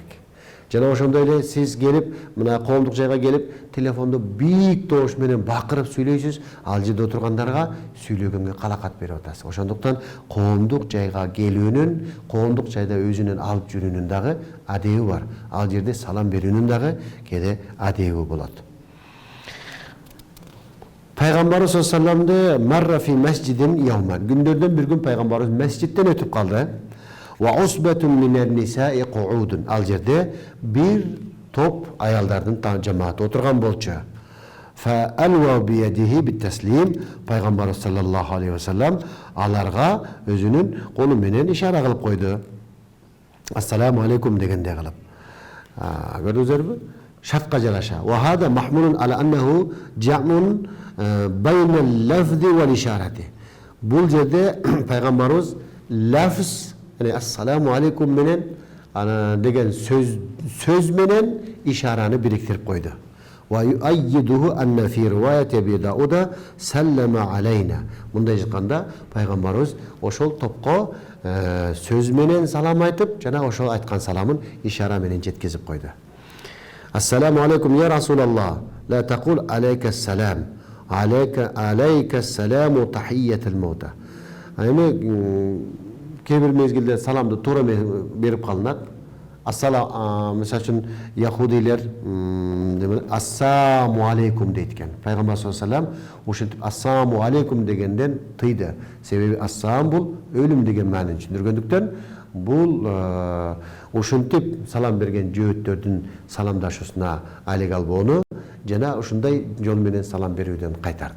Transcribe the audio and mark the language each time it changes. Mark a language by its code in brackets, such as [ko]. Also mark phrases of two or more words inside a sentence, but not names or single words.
[ky] Жана ошондой эле сиз келип, мына коомдук жайга келип, телефонду бийик тоош менен бакырып сүйлөйсүз, ал жерде отургандарга сүйлөгөнгө калакат берип атасыз. Ошондуктан коомдук жайга келүүнүн, коомдук жайда өзүнүн алып жүрүүнүн дагы адеби бар. Ал жерде салам берүүнүн дагы кээде адеби болот. [ar] Пайгамбарыбыз صلى الله عليه وسلم مر في مسجد يوما. [ky] Күндөрдөн бир күн пайгамбарыбыз масжидтен өтүп калды. [ar] وعصبة من النساء قعود. [ky] Ал жерде бир топ аялдардын жамааты отурган болчу. [ar] فألوى بيده بالتسليم. [ky] Пайгамбарыбыз [ar] صلى الله عليه وسلم [ky] аларга өзүнүн колу менен ишара кылып койду. [ar] السلام عليكم [ky] дегенде кылып. Көрдүңүзбү? Шартка жараша. [ar] وهذا محمول على أنه جمع بين اللفظ والإشارة. [ky] Бул жерде пайгамбарыбыз лафз, [ar] السلام عليكم [ky] менен деген сөз менен ишараны бириктирип койду. [ar] ويؤيده أن في رواية أبي داود سلم علينا. [ky] Мындай жатканда пайгамбарыбыз ошол топко сөз менен салам айтып, жана ошол айткан саламын ишара менен жеткизип койду. [ar] السلام عليكم يا رسول الله لا تقل عليك السلام. عليك السلام تحية الموتى. [ky] Эми кээ бир мезгилде саламды туура берип калынат. Ассалам, мисалы үчүн яхудилер [ar] السلام عليكم [ky] дейт экен. Пайгамбар [ar] صلى الله عليه وسلم [ky] ошентип [ar] السلام عليكم [ky] дегенден тыйды. Себеби ассалам бул өлүм деген маанини түшүндүргөндүктөн бул ошентип салам берген жөөттөрдүн саламдашуусуна алек албоону жана ушундай жол менен салам берүүдөн кайтарды.